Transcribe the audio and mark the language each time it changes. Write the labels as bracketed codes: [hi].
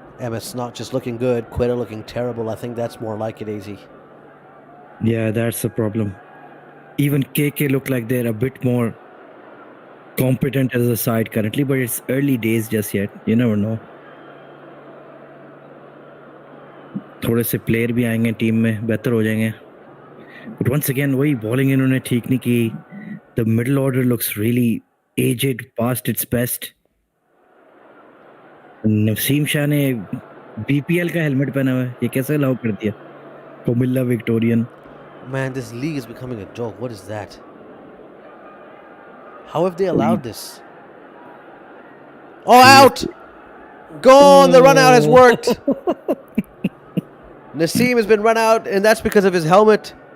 [en] MS not just looking good, Quetta looking terrible. I think that's more like it, AZ. Yeah, that's the problem. Even KK look like they're a bit more competent as a side currently, but it's early days just yet. You never know. [hi] थोड़े से player भी आएंगे team में, बेहतर हो जाएंगे. [en] But once again, [hi] वही bowling इन्होंने ठीक नहीं की. [en] The middle order looks really aged, past its best. [hi] Naseem Shah ने BPL का हेलमेट पहना हुआ है. ये कैसे अलाउ कर दिया? Comilla Victorian. [en] Man, this league is becoming a joke. What is that? How have they allowed this? Oh, out! Gone! The run out has worked. Naseem has been run out, and that's because of his helmet.